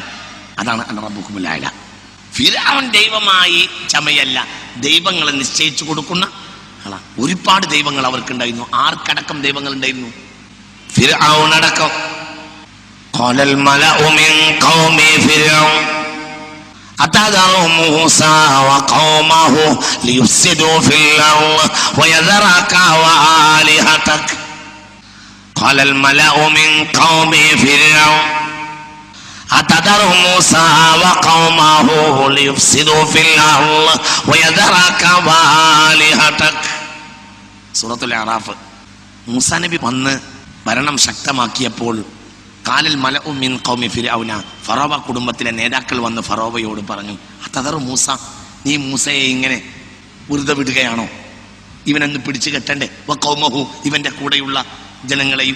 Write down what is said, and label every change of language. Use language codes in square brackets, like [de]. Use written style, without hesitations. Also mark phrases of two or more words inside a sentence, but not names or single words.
[ar] അതാണ് أنا ربكم الأعلى. [ml] ഫിർഔൻ ദൈവമായി ചമയല്ല, ദൈവങ്ങളെ നിശ്ചയിച്ചു കൊടുക്കുന്ന ആളാണ്. ഒരുപാട് ദൈവങ്ങൾ അവർക്കുണ്ടായിരുന്നു. ആർക്കടക്കം ദൈവങ്ങൾ ഉണ്ടായിരുന്നു? ഫിർഔൻ അടക്കം. [ar] قال الملأ من قوم فرعون أتذر موسى وقومه ليفسدوا في الأرض ويذرك وآلهتك قال الملأ من قوم فرعون أتذر موسى وقومه ليفسدوا في الأرض ويذرك وآلهتك. [ml] സൂറത്തുൽ അറാഫ്. മൂസാ നബി വന്ന് ഭരണം ശക്തമാക്കിയപ്പോൾ [ar] قال الملأ من قوم فرعون, [ml] ഫറോവ കുടുംബത്തിലെ നേതാക്കൾ വന്ന് ഫറോവയോട് പറഞ്ഞു, [ar] أتذر موسى, [ml] നീ മൂസയെ ഇങ്ങനെ വെറുതെ വിടുകയാണോ? ഇവനൊന്ന് പിടിച്ചു കെട്ടണ്ടേ? വഖൗമഹു, ഇവന്റെ കൂടെയുള്ള ജനങ്ങളെയും.